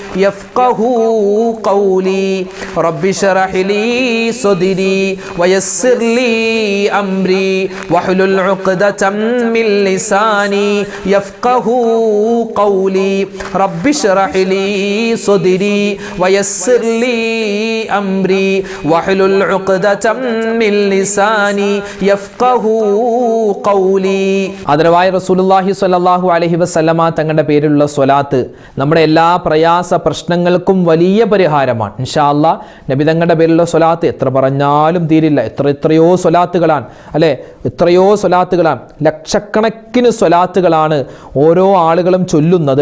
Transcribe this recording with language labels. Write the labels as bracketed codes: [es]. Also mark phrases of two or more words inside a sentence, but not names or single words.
[ar] يفقهوا قولي رب اشرح لي صدري ويسر لي أمري واحلل عقدة من لساني يفقهوا قولي رب اشرح لي صدري ويسر لي أمري واحلل عقدة من لساني يفقهوا قولي. [ml] ആദരവായ റസൂലുള്ളാഹി [ar] صلى الله عليه وسلم [ml] തങ്ങളുടെ പേരിലുള്ള സ്വലാത്ത് നമ്മുടെ എല്ലാ പ്രയാസ പ്രശ്നങ്ങൾക്കും വലിയ പരിഹാരമാണ്. [ar] إن شاء الله [ml] നബി തങ്ങളുടെ പേരിലുള്ള സ്വലാത്ത് എത്ര പറഞ്ഞാലും തീരില്ല. എത്രയോ സ്വലാത്തുകളാണ് അല്ലേ, എത്രയോ സ്വലാത്തുകളാണ്, ലക്ഷക്കണക്കിന് സ്വലാത്തുകളാണ് ഓരോ ആളുകളും ചൊല്ലുന്നത്.